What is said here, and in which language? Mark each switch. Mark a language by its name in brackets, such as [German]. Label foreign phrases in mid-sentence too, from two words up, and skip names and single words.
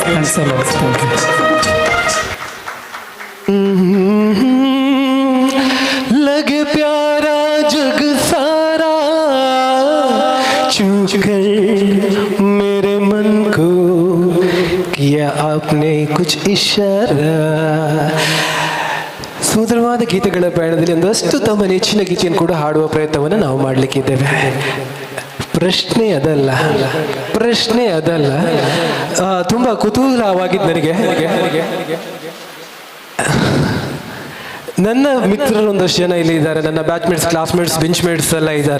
[English] so much. [Hindi] लगे प्यारा जग सारा छू कर मेरे मन को किया आपने कुछ इशारा. [Kannada] ಸುಂದರವಾದ ಗೀತೆಗಳ ಪಯಣದಲ್ಲಿ ಒಂದಷ್ಟು ತಮ್ಮ ನೆಚ್ಚಿನ ಗೀತೆಯನ್ನು ಕೂಡ ಹಾಡುವ ಪ್ರಯತ್ನವನ್ನು ನಾವು ಮಾಡಲಿಕ್ಕಿದ್ದೇವೆ. ಪ್ರಶ್ನೆ ಅದಲ್ಲ ತುಂಬ ಕುತೂಹಲವಾಗಿದ್ದು ನನಗೆ. ನನ್ನ ಮಿತ್ರರು ಒಂದಷ್ಟು ಜನ ಇಲ್ಲಿ ಇದ್ದಾರೆ, ನನ್ನ [English] batchmates, classmates, benchmates [Kannada] ಎಲ್ಲ ಇದ್ದಾರೆ.